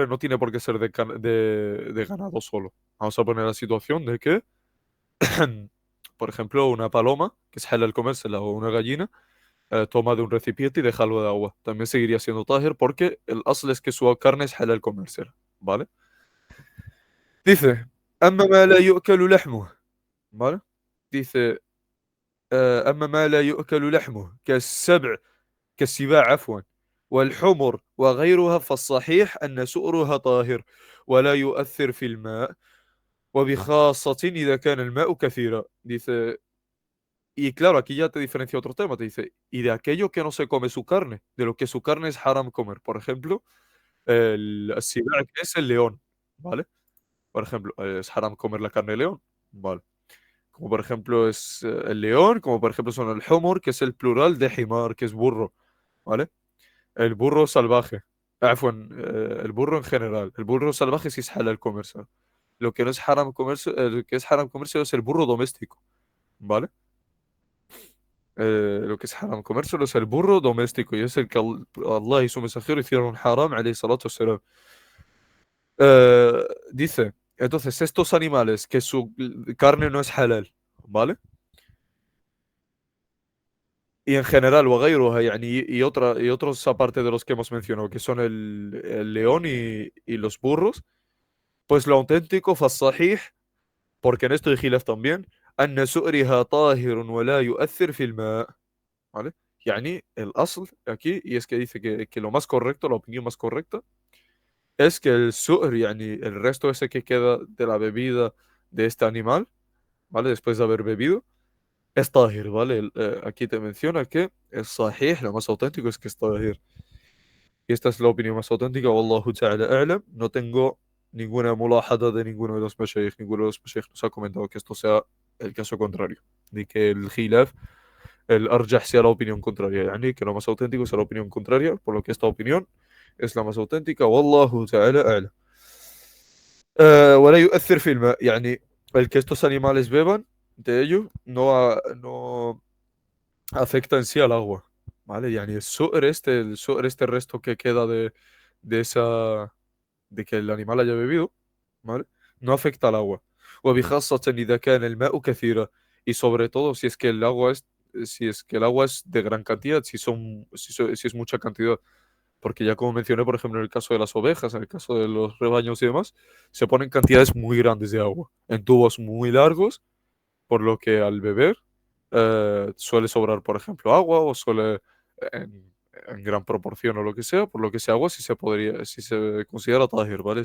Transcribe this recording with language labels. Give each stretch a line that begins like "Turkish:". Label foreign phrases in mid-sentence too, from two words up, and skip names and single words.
Spanish: No tiene por qué ser de ganado solo. Vamos a poner la situación de que, por ejemplo, una paloma, que es halal comérsela, o una gallina, toma de un recipiente y deja algo de agua. También seguiría siendo tahir porque el asl es que su carne es halal comérsela, ¿vale? Dice,
Arabic: أما ما لا يؤكل لحمه,
Spanish: ¿vale? Dice,
Arabic: أما ما لا يؤكل لحمه كالسباع عفوا والحمر وغيرها فالصحيح أن سؤرها طاهر ولا يؤثر في الماء وبخاصة إذا كان الماء كثيرا.
Spanish: Dice, y claro, aquí ya te diferencia otro tema, te dice, y de aquello que no se come su carne, de lo que su carne es haram comer. Por ejemplo, el sibá, que es el león, ¿vale? Por ejemplo, es haram comer la carne de león, ¿vale? Como por ejemplo es el león, como por ejemplo son el humor, que es el plural de himar, que es burro, ¿vale? El burro salvaje. El burro en general. El burro salvaje sí es halal comerse. Lo que no es haram comerse, lo que es haram comerse es el burro doméstico, ¿vale? Lo que es haram comérselo es el burro doméstico y es el que Allah y su mensajero hicieron haram,
Arabic: عليه الصلاة والسلام.
Spanish: Dice, entonces, estos animales que su carne no es halal, ¿vale? Y en general,
Arabic: وغيرها, يعني,
Spanish: y otros aparte de los que hemos mencionado, que son el león y los burros, pues lo auténtico, فالصحيح, porque en esto hay khilaf también,
Arabic: أن سؤرها طاهر ولا يؤثر في الماء,
Spanish: ¿vale? Yani, el asl aquí, y es que dice que lo más correcto, la opinión más correcta, es que el su'r, yani, el resto ese que queda de la bebida de este animal, ¿vale? Después de haber bebido, es tahir, ¿vale? Aquí te menciona que el sahih, lo más auténtico, es que es tahir. Y esta es la opinión más auténtica,
Arabic: والله تعالى أعلم.
Spanish: No tengo ninguna mulahada de ninguno de los mashayikh. Ninguno de los mashayikh nos ha comentado que esto sea el caso contrario. Ni que el khilaf, el arjah sea la opinión contraria. Yani que lo más auténtico sea la opinión contraria, por lo que esta opinión es la más auténtica.
Arabic: والله تعالى أعلم. ولا يؤثر في الماء.
Spanish: يعني el que estos animales beban de ello no afecta en sí al agua. ¿Vale? Yani el su'r este resto que queda de esa de que el animal haya bebido, ¿vale? No afecta al agua.
Arabic: وبخاصة إذا كان الماء كثيرا.
Spanish: Y sobre todo si es que el agua es de gran cantidad, si es mucha cantidad. Porque ya como mencioné, por ejemplo, en el caso de las ovejas, en el caso de los rebaños y demás, se ponen cantidades muy grandes de agua en tubos muy largos, por lo que al beber suele sobrar, por ejemplo, agua o suele en gran proporción o lo que sea, por lo que ese agua si se considera tahir, ¿vale?